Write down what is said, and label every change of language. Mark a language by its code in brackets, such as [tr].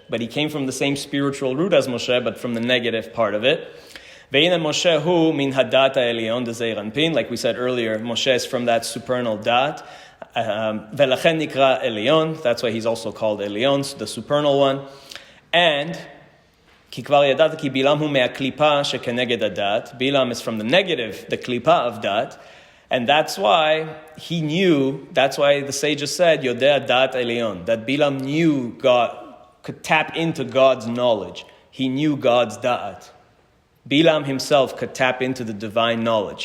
[en] But he came from the same spiritual root as Moshe, but from the negative part of it. [he] Ve'ina Moshe hu min hadata elion de zeir anpin. [en] Like we said earlier, Moshe is from that supernal dat. [he] Ve'lachen nikra elion. [en] That's why he's also called Elion, the supernal one. [he] And כי כבר ידעת כי בלעם הוא מהקליפה שכנגד הדת. [en] Bilam is from the negative, the klipa of dat. And that's why he knew, that's why the sages said, Yodea dat Elion, that Bilam knew God, could tap into God's knowledge. He knew God's da'at. Bilam himself could tap into the divine knowledge.